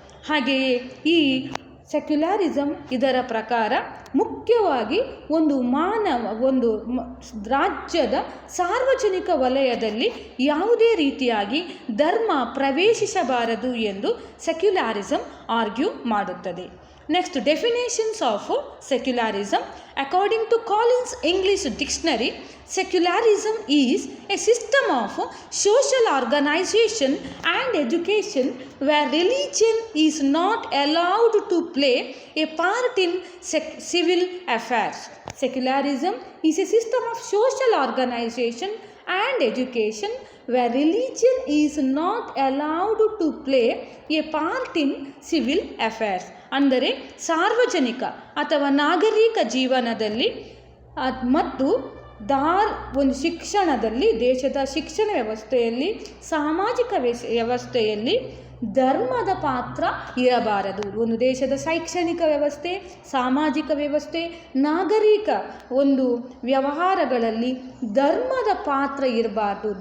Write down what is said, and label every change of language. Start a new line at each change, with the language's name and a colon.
Kannada: ಹಾಗೆಯೇ ಈ ಸೆಕ್ಯುಲಾರಿಸಮ್ ಇದರ ಪ್ರಕಾರ ಮುಖ್ಯವಾಗಿ ಒಂದು ರಾಜ್ಯದ ಸಾರ್ವಜನಿಕ ವಲಯದಲ್ಲಿ ಯಾವುದೇ ರೀತಿಯಾಗಿ ಧರ್ಮ ಪ್ರವೇಶಿಸಬಾರದು ಎಂದು ಸೆಕ್ಯುಲಾರಿಸಮ್ ಆರ್ಗ್ಯೂ ಮಾಡುತ್ತದೆ.
English: Next, definitions of secularism. According to Collins English dictionary, secularism is a system of social organization and education where religion is not allowed to play a part in civil affairs. Secularism is a system of social organization and education where religion is not allowed to play a part in civil affairs.
Kannada: ಅಂದರೆ ಸಾರ್ವಜನಿಕ ಅಥವಾ ನಾಗರಿಕ ಜೀವನದಲ್ಲಿ ಮತ್ತು ಒಂದು ಶಿಕ್ಷಣದಲ್ಲಿ, ದೇಶದ ಶಿಕ್ಷಣ ವ್ಯವಸ್ಥೆಯಲ್ಲಿ, ಸಾಮಾಜಿಕ ವ್ಯವಸ್ಥೆಯಲ್ಲಿ ಧರ್ಮದ ಪಾತ್ರ ಇರಬಾರದು. ಒಂದು ದೇಶದ ಶೈಕ್ಷಣಿಕ ವ್ಯವಸ್ಥೆ, ಸಾಮಾಜಿಕ ವ್ಯವಸ್ಥೆ, ನಾಗರಿಕ ಒಂದು ವ್ಯವಹಾರಗಳಲ್ಲಿ ಧರ್ಮದ ಪಾತ್ರ ಇರಬಾರ್ದು.